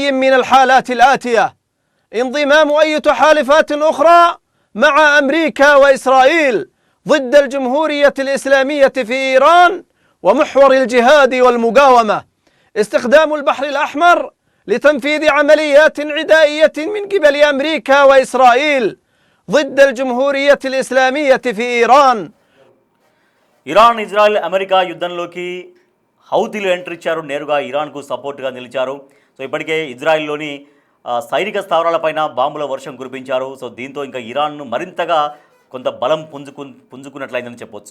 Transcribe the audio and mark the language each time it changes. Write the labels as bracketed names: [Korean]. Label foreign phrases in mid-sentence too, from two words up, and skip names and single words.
[Arabic] من الحالات الآتية: انضمام أي تحالفات أخرى مع أمريكا وإسرائيل ضد الجمهورية الإسلامية في إيران ومحور الجهاد والمقاومة، استخدام البحر الأحمر لتنفيذ عمليات عدائية من قبل أمريكا وإسرائيل ضد الجمهورية الإسلامية في إيران. [Telugu] ఇరాన్, ఇజ్రాయెల్, అమెరికా యుద్ధంలోకి హౌతీలు ఎంట్రీ ఇచ్చారు. నేరుగా ఇరాన్కు సపోర్ట్గా నిలిచారు. సో ఇప్పటికే ఇజ్రాయెల్లోని సైనిక స్థావరాలపైన బాంబుల వర్షం కురిపించారు. సో దీంతో ఇంకా ఇరాన్ను మరింతగా కొంత బలం పుంజుకున్నట్లయిందని చెప్పొచ్చు.